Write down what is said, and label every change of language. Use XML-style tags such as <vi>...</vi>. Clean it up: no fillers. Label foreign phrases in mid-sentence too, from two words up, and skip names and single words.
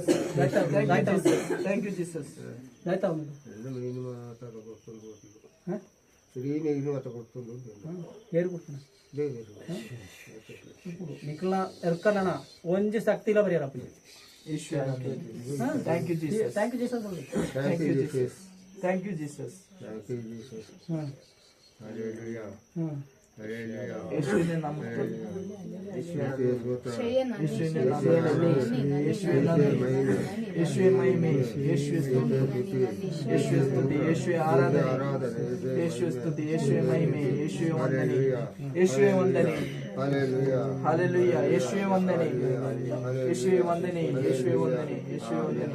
<en>Thank you, Jesus. Thank you, Jesus.</en> <tcy>ನಿಖಲ ಎರ್ಕಲ್ಲಣ ಒಂಜಿ ಶಕ್ತಿಲ ಬರೆಯರಪ್ಪ.</tcy> <en>Thank you, Jesus. Thank you, Jesus. Thank you, Jesus. Thank you, Jesus. Thank you, Jesus. Hallelujah.</en> <kn>ಯೇಸುವಿನ ನಾಮದಲ್ಲಿ ಯೇಸುವೆ ಮಹಿಮೆ, ಯೇಸುವೆ ಸ್ತುತಿ, ಯೇಸುವೆ ಆರಾಧನೆ, ಯೇಸುವೆ ಸ್ತುತಿ, ಯೇಸುವೆ ಮಹಿಮೆ, ಯೇಸುವೆ ವಂದನೆ, ಯೇಸುವೆ ವಂದನೆ.</kn> <en>Hallelujah.</en> <kn>ಯೇಸುವೆ ವಂದನೆ, ಯೇಸುವೆ ವಂದನೆ, ಯೇಸುವೆ ವಂದನೆ, ಯೇಸುವೆ ವಂದನೆ.</kn>